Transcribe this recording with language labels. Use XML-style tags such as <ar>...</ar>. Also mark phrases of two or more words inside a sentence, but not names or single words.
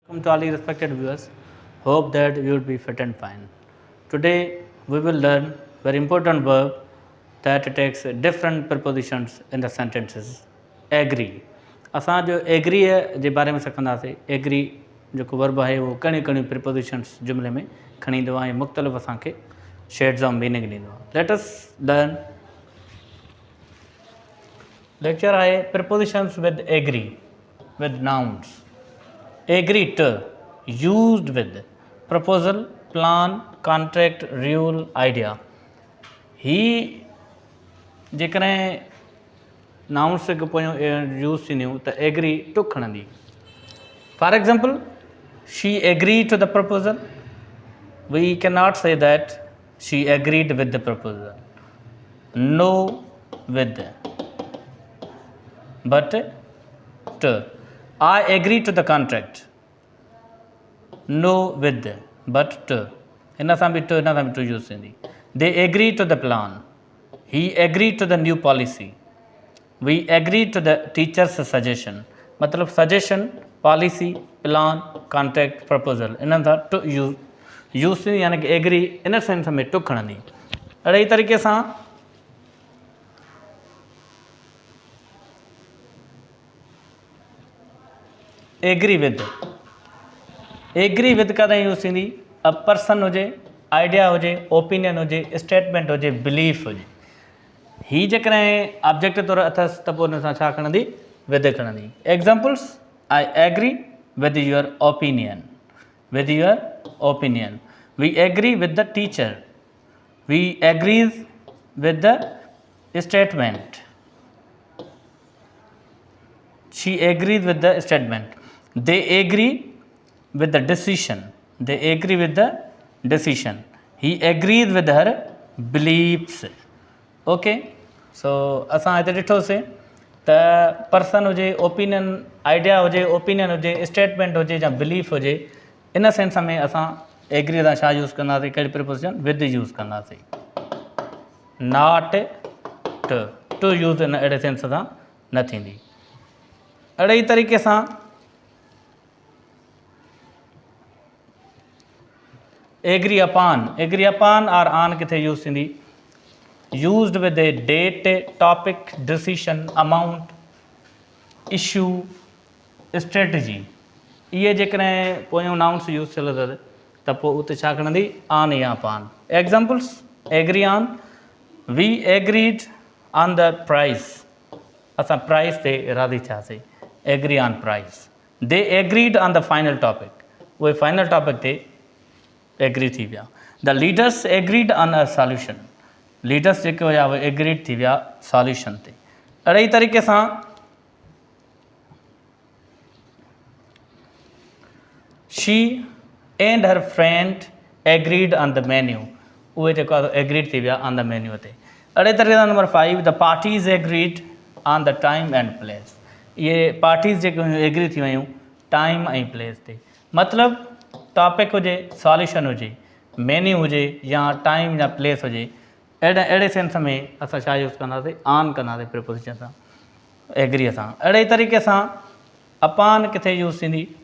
<en>Welcome to all the respected viewers. Hope that you will be fit and fine. Today we will learn very important verb that takes different prepositions in the sentences. Agree.</en> <sd>असां जो एग्रीअ जे बारे में सिखंदासीं. एग्री जेको वर्ब आहे उहो कहिड़ियूं कहिड़ियूं प्रिपोजिशन्स जुमिले में खणी ईंदो आहे ऐं मुख़्तलिफ़ असांखे</sd> <en>shades of meaning</en> <sd>ॾींदो आहे.</sd> <en>Let us learn lecture आहे prepositions with agree with nouns. Agree to, used with, proposal, plan, contract, rule, idea.</en> <sd>ही जेकॾहिं नाउन्स खां पोइ यूज़ थींदियूं त</sd> <en>agree to</en> <sd>खणंदी.</sd> <en>For example, She agree to the proposal. We can not say that she agreed with the proposal. No with, but to. I agree to the contract. No with, but to.</en> <sd>हिन सां बि to यूज़ थींदी.</sd> <en>They agree to the plan. He agreed to the new policy. We agreed to the teacher's suggestion.</en> <sd>मतिलबु</sd> <en>suggestion, policy, plan, contract, proposal</en> <sd>इन्हनि सां to यूज़ थींदी, यानी कि एग्री इन सेंस में to खणंदी. अहिड़े ई तरीक़े सां</sd> <en>agree with. agree with</en> <sd>कॾहिं यूज़ थींदी?</sd> <en>a person</en> <sd>हुजे, आइडिया हुजे, ओपिनियन हुजे, स्टेटमेंट हुजे, बिलीफ हुजे. ही जेकॾहिं ऑब्जेक्ट तौरु अथसि त पोइ हुन सां छा खणंदी? विद खणंदी.</sd> <en>एग्ज़ाम्पल्स: I agree with your opinion. With your opinion. We agree with the teacher. We agrees with the statement. She agrees with the statement. They agree with the decision. They agree with the decision. He agrees with her beliefs. Okay.</en> <sd>So असां हिते ॾिठोसीं त पर्सन हुजे, ओपिनियन, आइडिया हुजे, ओपिनियन हुजे, स्टेटमेंट हुजे या बिलीफ हुजे, इन सेंस में असां एग्री सां छा यूज़ कंदासीं? कहिड़ी प्रिपोजिशन? विद यूज़ कंदासीं.</sd> <en>not to</en> <sd>यूज़ इन अहिड़े सेंस सां न थींदी. अहिड़े ई तरीक़े सां</sd> <en>agree upon. agree upon और ऑन</en> <sd>किथे यूज़ थींदी?</sd> <en>Used with a date, topic, decision, amount, issue, strategy.</en> <sd>इहे जेकॾहिं पोयूं नाउन्स यूज़ थियल अथव त पोइ उते छा खणंदी?</sd> <en>On या upon. Examples: Agree on. We agreed on the price.</en> <sd>असां प्राइस ते राज़ी थियासीं.</sd> <en>Agree on price. They agreed on the final topic.</en> <sd>उहे</sd> <en>final topic</en> <sd>ते एग्री थी विया.</sd> <en>The leaders agreed on a solution.</en> <sd>लीडर्स जेके हुया उहे एग्रीड थी विया सॉल्यूशन ते. अहिड़े ई तरीक़े सां</sd> <en>She and her friend agreed on the menu.</en> <sd>उहे जेको आहे एग्रीड थी विया</sd> <en>on the menu</en> <sd>ते. अहिड़े तरीक़े सां नंबर 5,</sd> <en>The parties agreed on the time and place.</en> <sd>इहे पार्टीज़ जेके हुयूं एग्री थी वियूं टाइम ऐं प्लेस ते. मतिलबु टॉपिक हुजे, सॉल्यूशन हुजे, मेन्यू हुजे या टाइम या प्लेस हुजे, अहिड़े सेंस में असां छा यूज़ कंदासीं? ऑन कंदासीं प्रिपोजिशन सां, एग्रीअ सां. अहिड़े ई तरीक़े सां अपॉन किथे यूज़ थींदी?</sd>